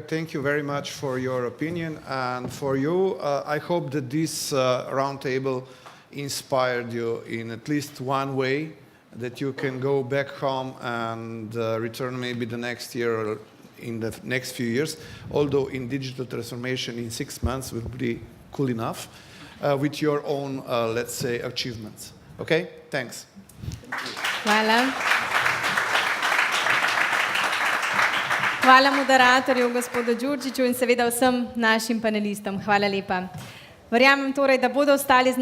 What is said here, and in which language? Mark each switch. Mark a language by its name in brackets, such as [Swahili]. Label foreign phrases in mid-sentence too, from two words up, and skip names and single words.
[English] Thank you very much for your opinion. And for you, I hope that this roundtable inspired you in at least one way, that you can go back home and return maybe the next year or in the next few years, although in digital transformation in 6 months will be cool enough, with your own, let's say, achievements. Okay? Thanks. [Slovenian] Hvala. Hvala moderatorju, gospodu Djurdjiču in seveda vsem našim panelistom. Hvala lepa. Verjamem torej, da bodo ostali z nami.